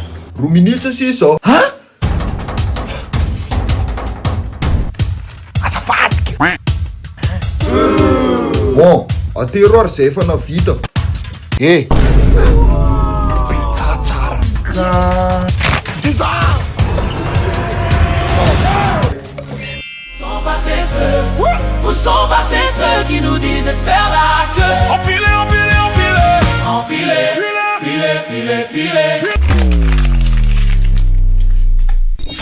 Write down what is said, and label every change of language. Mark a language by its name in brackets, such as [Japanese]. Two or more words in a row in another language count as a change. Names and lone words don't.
[Malagasy] Roa minitra sisa. Ha? Azafadika. Bon, atero ary zay efa navita. Pitsatsara ka. [French] Où sont passés ceux qui nous disaient de faire la queue? Empilé, empilé, empilé. Empilé, pilé, pilé, pilé. Pilé, pilé, pilé.